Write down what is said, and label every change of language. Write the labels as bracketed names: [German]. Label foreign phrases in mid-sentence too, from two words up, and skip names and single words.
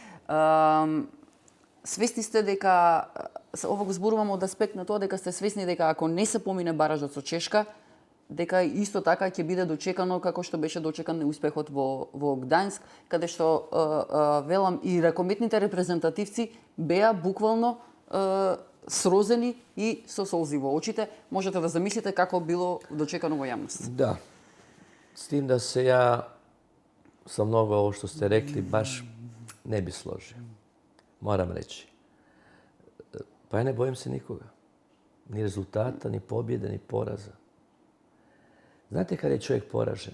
[Macedonian] Свесни сте дека, ова го зборувам од аспект на тоа дека сте свесни дека ако не се помине баражот со Чешка, дека исто така ќе биде дочекано како што беше дочекан неуспехот во Гдајнск, каде што велам и ракометните репрезентативци беа буквално срозени и со солзи во очите. Можете да замислите како било дочекано во јавност. [Croatian] Da. S tim da se ja sa mnogo ovo što ste rekli baš ne bi složio. Moram reći. Pa ja ne bojim se nikoga. Ni rezultata, ni pobjede, ni poraza. Znate kad je čovjek poražen?